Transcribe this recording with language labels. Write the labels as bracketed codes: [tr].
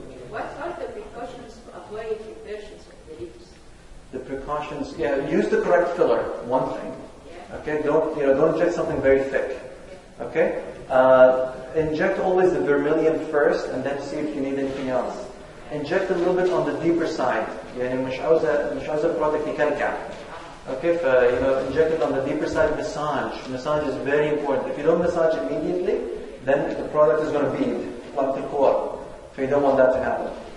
[en] What are the precautions to avoid inversions of the lips? The precautions, use the correct filler, one thing. Yeah. Okay, don't inject something very thick. Okay? Inject always the vermilion first and then see if you need anything else. Inject a little bit on the deeper side. [ar] يعني مش عاوزة product يكلكع. [en] Okay, inject it on the deeper side. Massage. Massage is very important. If you don't massage immediately, then the product is going to bead like the core. So you don't want that to happen.